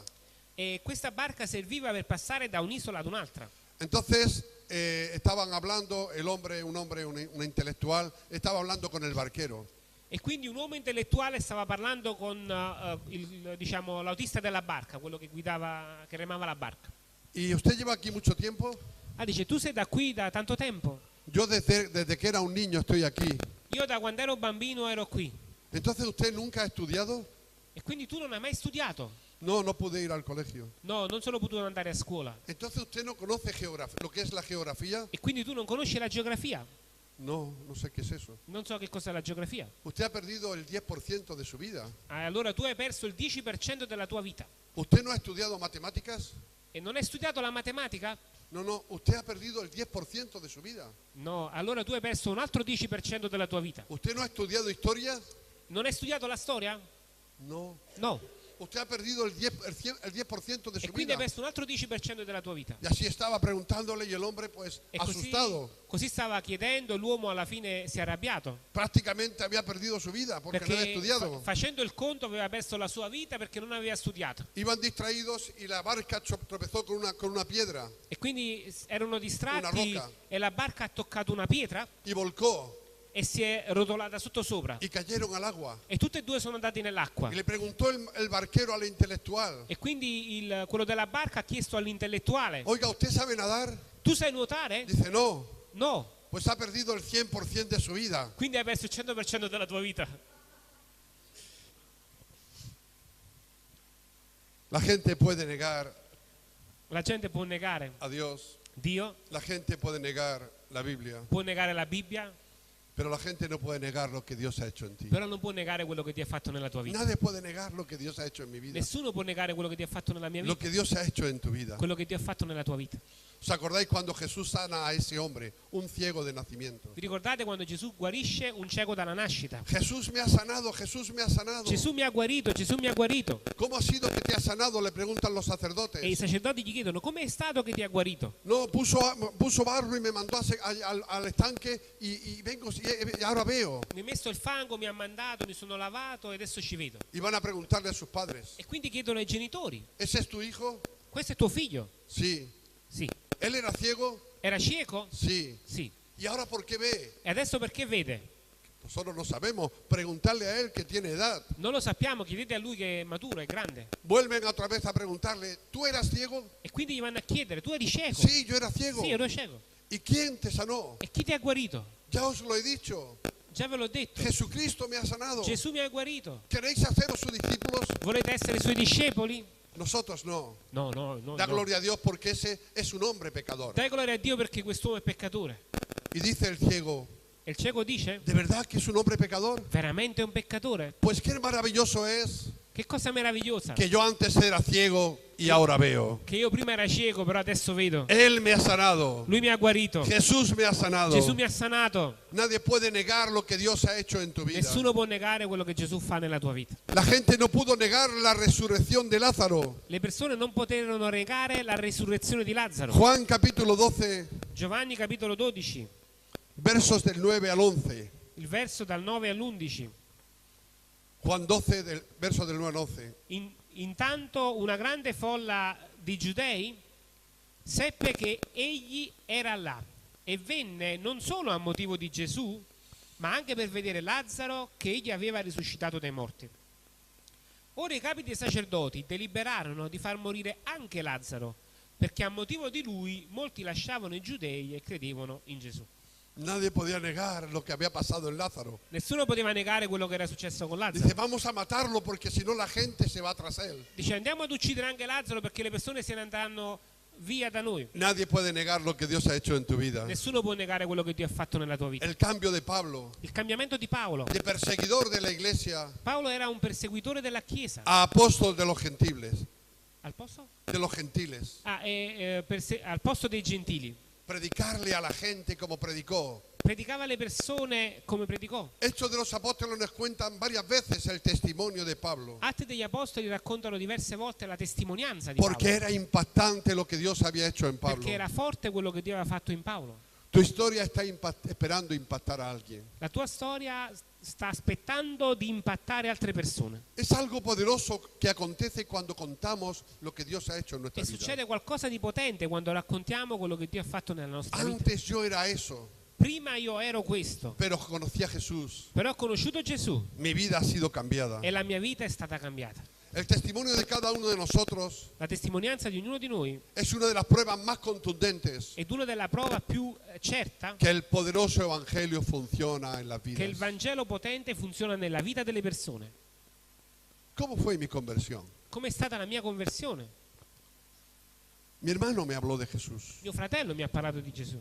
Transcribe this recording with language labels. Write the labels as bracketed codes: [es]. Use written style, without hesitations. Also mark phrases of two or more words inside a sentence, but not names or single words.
[it] e questa barca serviva per passare da un'isola ad un'altra. [es] Entonces estaban hablando, un intelectual, estaba hablando con el barquero. [it] E quindi un uomo intellettuale stava parlando con diciamo, l'autista della barca, quello che guidava, che remava la barca. [es] ¿Y usted lleva aquí mucho tiempo? [it] Dice: tu sei da qui da tanto tempo? [es] Yo desde que era un niño estoy aquí. [it] Io da quando ero bambino ero qui. [es] Entonces usted nunca ha estudiado? [it] E quindi tu non hai mai studiato? [es] No, no pude ir al colegio. [it] No, non sono potuto andare a scuola. [es] Entonces usted no conoce lo que es la geografía? [it] E quindi tu non conosci la geografia? [es] No, no sé qué es eso. [it] Non so che cos'è la geografia. [es] Usted ha perdido el 10% de su vida. [it] Allora tu hai perso il 10% della tua vita. [es] ¿Usted no ha estudiado matemáticas? [it] E non hai studiato la matematica? [es] No, usted ha perdido el 10% de su vida. [it] No, allora tu hai perso un altro 10% della tua vita. [es] ¿Usted no ha estudiado historia? [it] Non hai studiato la storia? [es] No. [it] No. [es] usted ha perdido el 10% de [it] E [es] su [it] quindi hai [es] vida. [it] perso un altro 10% della tua vita. [es] Y así estaba preguntándole y el hombre pues [it] E così stava chiedendo, l'uomo alla fine si è arrabbiato. [es] prácticamente había perdido su vida porque no había [it] Perché [es] estudiado. [it] facendo il conto aveva perso la sua vita perché non aveva studiato. [es] Iban distraídos y la barca tropezó con una piedra [it] E quindi erano Una distratti rocca. e la barca ha toccato una pietra [es] y volcó [it] e si è rotolata sotto sopra. [es] y cayeron al agua. [it] E tutte e due sono andati nell'acqua. [es] Y le preguntó el barquero al intelectual, [it] E quindi quello della barca ha chiesto all'intellettuale: [es] oiga, ¿usted sabe nadar? [it] tu sai nuotare? [es] Dice, no, [it] No, [es] pues ha perdido el 100% de su vida. [it] quindi hai perso il 100% della tua vita. [es] La gente puede negar [it] La gente può negare [es] a Dios, [it] Dio, [es] la gente puede negar la Biblia, [it] può negare la Bibbia, [es] pero la gente no puede negar lo que Dios ha hecho en ti. [it] però non può negare quello che ti ha fatto nella tua vita. [es] Nadie puede negar lo que Dios ha hecho en mi vida, [it] Nessuno può negare quello che ti ha fatto nella mia [es] lo [it] vita, [es] que Dios ha hecho en tu vida. [it] quello che ti ha fatto nella tua vita. [es] ¿Os acordáis cuando Jesús sana a ese hombre, un ciego de nacimiento? [it] Vi ricordate quando Gesù guarisce un cieco dalla nascita? [es] Jesús me ha sanado, Jesús me ha sanado. [it] Gesù mi ha guarito, Gesù mi ha guarito. [es] ¿Cómo ha sido que te ha sanado? Le preguntan los [it] E i [es] sacerdotes. [it] sacerdoti gli chiedono: come è stato che ti ha guarito? [es] No, puso barro y me mandó al estanque y vengo y ahora veo. [it] Mi ha messo il fango, mi ha mandato, mi sono lavato e adesso ci vedo. [es] Y van a preguntarle a sus padres, [it] E quindi chiedono ai genitori: [es] ¿ese es tu hijo? [it] questo è tuo figlio? [es] Sí. [it] Sì. [es] ¿Él era ciego? [it] Era cieco? [es] Sí. [it] Sì. [es] ¿Y ahora por qué ve? [it] E adesso perché vede? [es] Nosotros no sabemos. Preguntarle a él que tiene edad. [it] Non lo sappiamo, chiedete a lui che è maturo, è grande. [es] Vuelven otra vez a preguntarle, ¿tú eras ciego? [it] E quindi gli vanno a chiedere: tu eri cieco? [es] Sí, yo era ciego. [it] Sì, ero cieco. [es] ¿Y quién te sanó? [it] E chi ti ha guarito? [es] Ya os lo he dicho. [it] Già ve l'ho detto. [es] Jesucristo me ha sanado. [it] Gesù mi ha guarito. [es] ¿Queréis haceros sus discípulos? [it] Volete essere suoi discepoli? [es] Nosotros no. [it] No, no, no. [es] Da [it] no. [es] gloria a Dios porque ese es un hombre pecador. [it] Dai gloria a Dio perché quest'uomo è peccatore. [es] Y dice el ciego, [it] E il cieco dice: [es] ¿de verdad que es un hombre pecador? [it] veramente è un peccatore? [es] Pues qué maravilloso es [it] Che cosa meravigliosa! [es] que yo antes era ciego y ahora veo. [it] Che io prima era cieco, però adesso vedo. [es] Él me ha sanado. [it] Lui mi ha guarito. [es] Jesús me ha sanado. [it] Gesù mi ha sanato. [es] Nadie puede negar lo que Dios ha hecho en tu vida. [it] Nessuno può negare quello che Gesù fa nella tua vita. [es] La gente no pudo negar la resurrección de Lázaro. [it] Le persone non poterono negare la resurrezione di Lazzaro. [es] Juan capítulo 12, [it] Giovanni capitolo 12, [es] versos del 9 al 11. [it] il verso dal 9 all'11. [es] Juan 12, verso del 9 al 11. [it] Intanto una grande folla di giudei seppe che egli era là e venne non solo a motivo di Gesù, ma anche per vedere Lazzaro che egli aveva risuscitato dai morti. Ora i capi dei sacerdoti deliberarono di far morire anche Lazzaro, perché a motivo di lui molti lasciavano i giudei e credevano in Gesù. [es] Nadie podía negar lo que había pasado en Lázaro. [it] Nessuno poteva negare quello che era successo con [es] Dice, [it] Lazzaro. [es] vamos a matarlo porque si no la gente se va tras él. [it] Dice: andiamo ad uccidere anche Lazzaro perché le persone se ne andranno via da noi. [es] Nadie puede negar lo que Dios ha hecho en tu vida. [it] Nessuno può negare quello che Dio ha fatto nella tua vita. [es] El cambio de Pablo, [it] Il cambiamento di Paolo. [es] de perseguidor de la iglesia [it] Paolo era un perseguitore della Chiesa. [es] a apóstol de los gentiles. [it] Al posto? [es] De los gentiles. [it] Al posto dei gentili. [es] Predicarle a la gente como predicó. [it] Predicava alle persone come predicò. [es] Hechos de los Apóstoles nos cuentan varias veces el testimonio de Pablo. [it] Atti degli Apostoli raccontano diverse volte la testimonianza di [es] Porque [it] Paolo. [es] era impactante lo que Dios había hecho en Pablo. [it] Perché era forte quello che Dio aveva fatto in Paolo. [es] Tu historia está esperando impactar a alguien. [it] La tua storia sta aspettando di impattare altre persone. [es] Es algo poderoso que acontece cuando contamos lo que Dios ha hecho en nuestra [it] E [es] vida. [it] succede qualcosa di potente quando raccontiamo quello che Dio ha fatto nella nostra vita. [es] Antes yo era eso, [it] Prima io ero questo, [es] pero conocí a Jesús. [it] però ho conosciuto Gesù [es] Mi vida ha sido cambiada. [it] e la mia vita è stata cambiata. [es] El testimonio de cada uno de nosotros [it] La testimonianza di ognuno di noi [es] es una de las pruebas más contundentes [it] è una della prova più certa [es] que el poderoso evangelio funciona en las [it] che il [es] vidas. [it] Vangelo potente funziona nella vita delle persone. [es] ¿Cómo fue mi conversión? [it] Come è stata la mia conversione? [es] Mi hermano me habló de Jesús. [it] Mio fratello mi ha parlato di Gesù.